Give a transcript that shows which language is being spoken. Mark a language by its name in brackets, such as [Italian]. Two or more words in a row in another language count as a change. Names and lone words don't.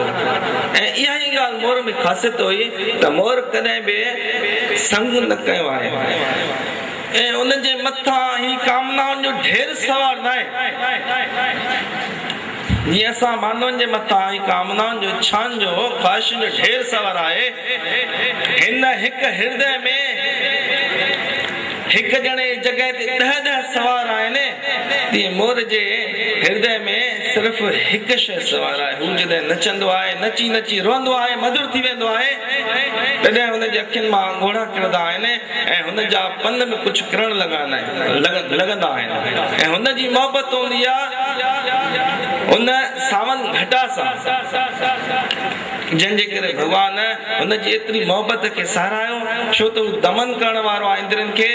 [Sindhi] ऐं इहा ई ॻाल्हि मोर में ख़ासियत हुई त मोर कॾहिं बि संग न कयो आहे ऐं उनजे मथां ही कामनाउनि जो ढेर सवार न आहे। जीअं असां मानवनि जे मथां ही कामनाउनि जो इच्छाउनि जो ख़्वाहिशुनि जो ढेर सवार आहे, हिन हिकु हृदय में हिकु ॼणे जॻह ते 10 सवार आहिनि, तीअं मोर जे हृदय में सिर्फ़ हिकु शइ सवार आहे। हू जॾहिं नचंदो आहे, नची नची रोंदो आहे, मधुर थी वेंदो आहे, तॾहिं हुनजे अखियुनि मां ॻोढ़ा किरंदा आहिनि ऐं हुनजा पन में कुझु किरण लॻंदा आहिनि ऐं हुनजी मोहबत हूंदी आहे उन सावन घटा सां, जंहिंजे करे भगवान हुनजी एतिरी मोहबत खे सारायो छो त हू दमन करण वारो आहे इंद्रियनि खे।